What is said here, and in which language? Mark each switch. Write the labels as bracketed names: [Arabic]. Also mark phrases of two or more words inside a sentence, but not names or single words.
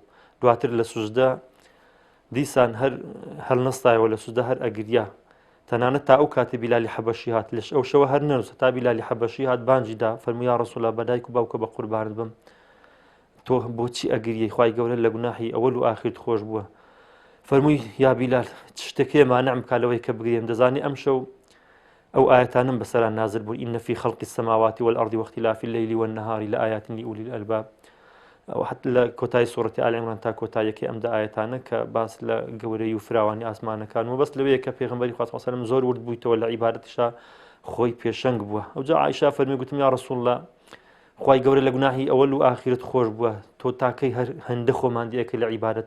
[Central Kurdish] دواتر لە سوجدە دیسان هەر نەستایەوە لە سوجدە هەر ئەگریا، تەنانەت تا ئەو کاتێ بیلالی حەبەشی هات لەش ئەو شەوە هەر نەنووسە تا بیلالی حەبەشی هات بانجیدا فەرمووی [Arabic] یا ڕەسوولە [Central Kurdish] بە دایک و باوکە بە قوربانت بم، تۆ بۆچی ئەگریەی خوای گەورە لە گوناحی ئەوەل و ئاخرت خۆش بووە. فەرمووی یا بیلال شتێکی مانعم کا لەوەی کە بگرێم، دەزانی ئەم شەو ئەو ئاەتانم بەسەران نازل بوون [Arabic] ئین فی خەڵقی السەماوات والأرض واختلاف الليل والنهار لآيات لأولي الألباب. [Central Kurdish] ئەو حەت لە کۆتایی سوورەتی ئالی عیمران تا کۆتاییەکەی ئەم ئاەتانە کە باس لە گەورەی و فراوانی ئاسمانەکان و بەس لەوەیە کە پێغەمبەری خوا [Arabic] صلی الله عليه وسلم [Central Kurdish] زۆر ورد بوویتەوە لە عیبادەتیشا خۆی پێشەنگ بووە. ئەوجا عایشە فەرمی گوتم [Arabic] یا ڕەسوولڵا [Central Kurdish] خوای گەورە لە گوناحی ئەوەل و ئاخرت خۆش بووە، تۆ تاکەی هەندە خۆماندی ئەکەی لە عیبادەتە.